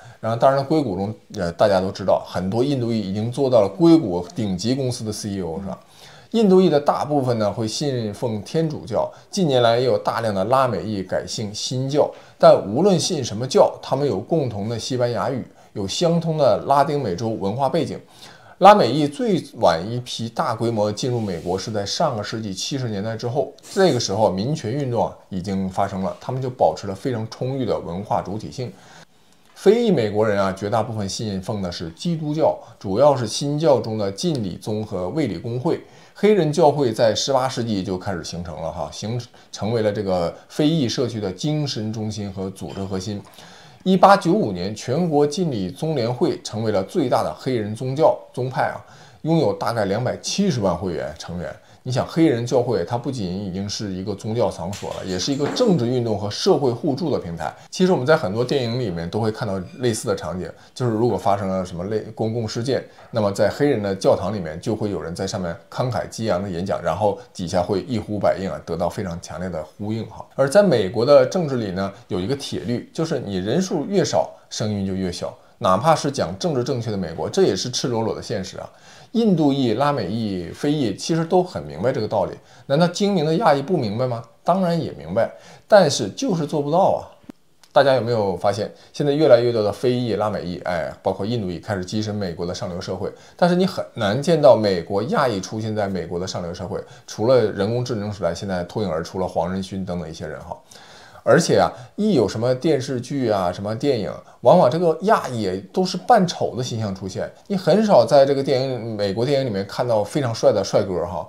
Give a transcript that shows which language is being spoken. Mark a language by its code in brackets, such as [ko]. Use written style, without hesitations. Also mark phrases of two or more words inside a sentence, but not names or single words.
[zh] 然後當然硅谷中大家都知道，很多印度裔已經做到了硅谷頂級公司的 CEO 是吧？印度裔的大部分呢會信奉天主教，近年来也有大量的拉美裔改信新教。但無論信什麼教，他們有共同的西班牙語，有相通的拉丁美洲文化背景。拉美裔最晚一批大規模進入美國是在上個世紀70年代之後，這個時候民權運動已經發生了，他們就保持了非常充裕的文化主體性。非裔美國人啊，絕大部分信奉的是基督教，主要是新教中的浸禮宗和衛理公會。黑人教會在18世紀就開始形成了成為了這個非裔社區的精神中心和組織核心。 1895年，全國禁禮宗聯會成為了最大的黑人宗派啊，擁有大概270萬會員成員。你想，黑人教會它不僅已經是一個宗教場所了，也是一個政治運動和社會互助的平台。其實我們在很多電影裡面都會看到類似的场景，就是如果發生了什麼公共事件，那麼在黑人的教堂裡面就會有人在上面慷慨激昂的演講，然後底下會一呼百應啊，得到非常強烈的呼應哈。而在美國的政治裡呢，有一個鐵律，就是你人數越少，聲音就越小。哪怕是講政治正確的美国，这也是赤裸裸的现實啊。印度裔、拉美裔、非裔其實都很明白這個道理，難道精明的亞裔不明白嗎？當然也明白，但是就是做不到啊。大家有沒有發現，現在越來越多的非裔、拉美裔，包括印度裔開始躋身美國的上流社會，但是你很難見到美國亞裔出現在美國的上流社會，除了人工智能時代，現在脫颖而出了黃仁勳等等一些人哈。而且啊，一有什麼電視劇啊、什麼電影，往往這個亞裔都是扮醜的形象出現，你很少在這個美國電影裡面看到非常帥的帥哥哈。